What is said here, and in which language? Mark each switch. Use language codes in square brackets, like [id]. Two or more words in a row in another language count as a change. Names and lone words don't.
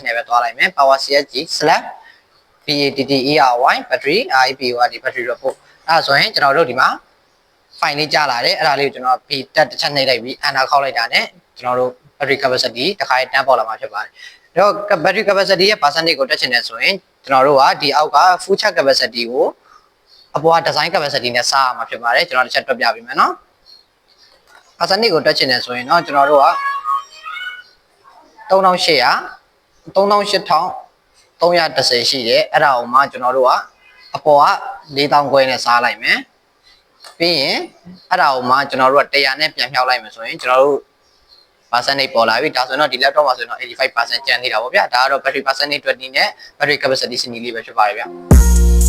[my] နဲ့ပဲသွားလိုက်မယ် [en] power CFG slash PATTERY battery IPO [my] ဒီ [en] battery report [my] အဲ့ဒါဆိုရင်ကျွန်တော်တို့ဒီမှာ file လေးကြာလာတယ်အဲ့ဒါလေးကိုကျွန်တော် P တက်တစ်ချက်နှိပ်လိုက်ပြီး enter ခောက်လိုက်တာနဲ့ကျွန်တော်တို့ [en] battery capacity [my] တစ်ခါတန်းပေါ်လာမှာဖြစ်ပါတယ်အဲ့တော့ [en] battery capacity [my] ရဲ့ percentage ကိုတက်ချင်တယ်ဆိုရင်ကျွန်တော်တို့ကဒီအောက်က [en] full charge capacity [my] ကိုအပေါ်က [en] design capacity [my] နဲ့စားရမှာဖြစ်ပါတယ်ကျွန်တော်တစ်ချက်တွက်ပြပေးမယ်နော် percentage ကိုတွက်ချင်တယ်ဆိုရင်တော့ကျွန်တော်တို့က 3800ရှိတယ်အဲ့ဒါကိုမှကျွန်တော်တို့ကအပေါ်က4000ခွဲနဲ့စားလိုက်မယ်ပြီးရင်အဲ့ဒါကိုမှကျွန်တော်တို့က100နဲ့ပြန်ဖြောက်လိုက်မယ်ဆိုရင်ကျွန်တော်တို့ percentage ပေါ်လာပြီဒါဆိုရင်တော့ဒီ laptop မှာဆိုရင်တော့85% ကျန်နေတာပေါ့ဗျာဒါကတော့ [en] battery percentage [my] 20နဲ့ [en] battery capacity [my] စနစ်လေးပဲဖြစ်ပါတယ်ဗျာ